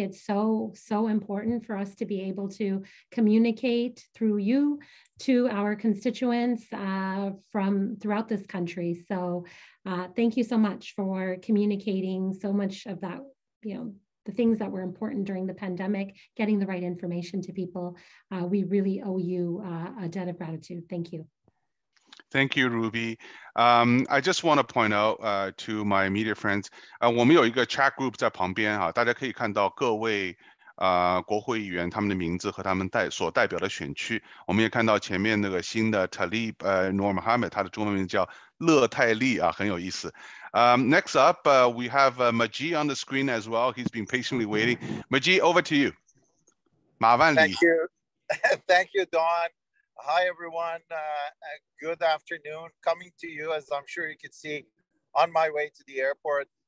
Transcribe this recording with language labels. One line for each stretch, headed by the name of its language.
English: It's so important for us to be able to communicate through you to our constituents from throughout this country. So thank you so much for communicating so much of that, the things that were important during the pandemic, getting the right information to people. We really owe you a debt of gratitude. Thank you. Thank you, Ruby. I just want to point out to my media friends,
Chinese: 我们有一个 chat group 在旁边哈，大家可以看到各位国会议员他们的名字和他们所代表的选区。我们也看到前面那个新的 Talib Nur Mohammed， 他的中文名叫乐泰利啊，很有意思。
English: Next up, we have Majid on the screen as well. He's been patiently waiting. Majid, over to you.
Chinese: 麻烦你。
English: Thank you. Thank you, Don. Hi, everyone. Good afternoon. Coming to you, as I'm sure you can see, on my way to the airport.